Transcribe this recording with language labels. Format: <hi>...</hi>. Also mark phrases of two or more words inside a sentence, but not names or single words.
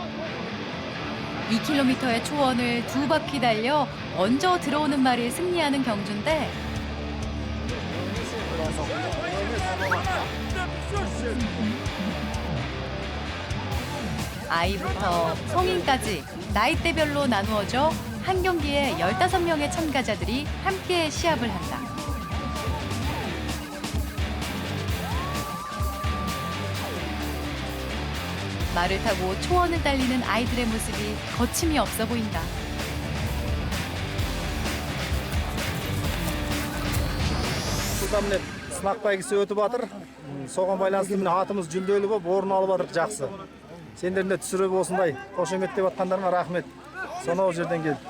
<ko>2km의 초원을 2바퀴 달려 먼저 들어오는 말이 승리하는 경주인데 아이부터 성인까지 나이대별로 나누어져 한 경기에 15명의 참가자들이 함께 시합을 한다. 말을 타고 초원을 달리는 아이들의 모습이 거침이 없어 보인다.</ko> <kk>міне сынақ бәйгесі өтіп жатыр. Соған байланысты міне атымыз жүлделі болып орын алып жатыр, жақсы. Сендердің де түсіріп осындай қошеметтеп жатқандарыңа рахмет. Сонау жерден келді.</kk>